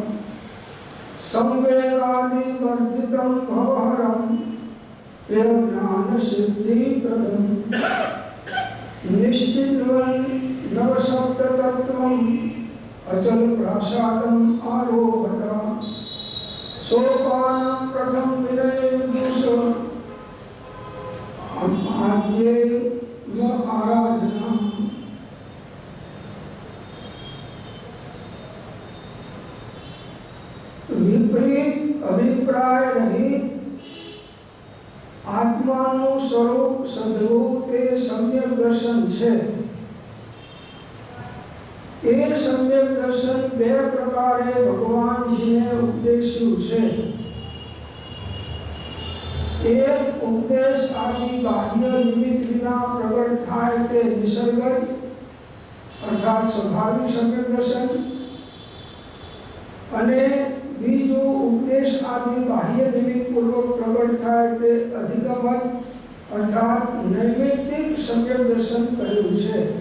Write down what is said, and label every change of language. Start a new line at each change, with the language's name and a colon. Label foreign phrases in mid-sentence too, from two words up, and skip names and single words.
Sanskrit: संवेगादिवर्जितं भवहरं ते ज्ञानसिद्धिप्रदम् निश्चिन्वन् नवसप्ततत्त्वम् अचल प्रासादम् आरोहता सोपानं प्रथम विनयेन्दुष आद्ये आराधना।
Gujarati: વિપરીત અભિપ્રાય રહિત આત્માનું સ્વરૂપ સદરૂપ તે સમ્યક દર્શન છે। એ સમ્યક દર્શન બે પ્રકારે ભગવાનજીને ઉપદેશ્યું છે। એક ઉપદેશ આદિ બાહ્ય નિમિત્ત વિના પ્રગટ થાય તે નિસર્ગત અર્થાત સ્વાભાવિક સમ્યક દર્શન, અને બીજું ઉપદેશ આદિ બાહ્ય નિમિત્ત પૂર્વક પ્રગટ થાય તે અધિગમન અર્થાત નૈમિત્તિક સમ્યક દર્શન કહ્યું છે।